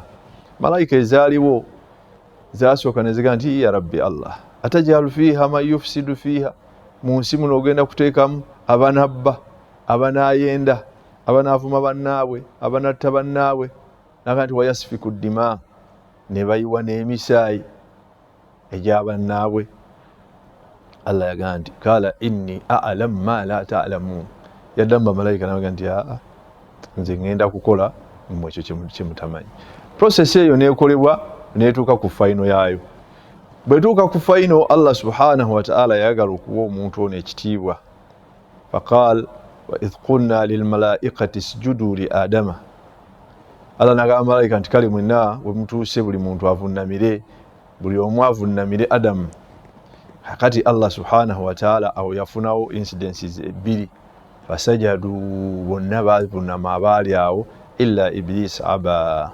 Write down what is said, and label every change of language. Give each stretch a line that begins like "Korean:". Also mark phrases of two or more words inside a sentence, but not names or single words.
Ganda: Malayika ezaaliwo zaasooka ne ziga nti
Arabic: يا ربي الله أتجعل فيها من يفسد فيها,
Ganda: mu nsi muno ogenda kuteekamu abanabba, abanaayenda, abanaavuma bannaabwe, abanatta bannaabwe. Naga nti
Arabic: ويسفك الدماء,
Ganda: ne bayiwa n'emisaayi egy'abannaabwe.
Arabic: Allah
Ganda: yagaa nti
Arabic: قال إني أعلم ما لا تعلمون,
Ganda: yaddamba malayika naga nti nze ngenda kukola mmwe ekyo kye mutamanyi. Process eyo neekolebwa neetuuka ku final yaayo. Bwetuuka ku final, Allah
Arabic: سبحانه وتعالى
Ganda: yayagala okuwa omuntu ono ekitiibwa.
Arabic: فقال وإذ قلنا للملائكة اسجدوا لآدم,
Ganda: Allah n'agamba malayika nti kale mwenna bwe mutuuse buli muntu avunnamire, buli omu avunnamire Adamu. Kakati Allah
Arabic: سبحانه وتعالى
Ganda: awo yafunawo incidences 2, fasajadu, bonna bavunnama abaali awo, illa Iblis aba.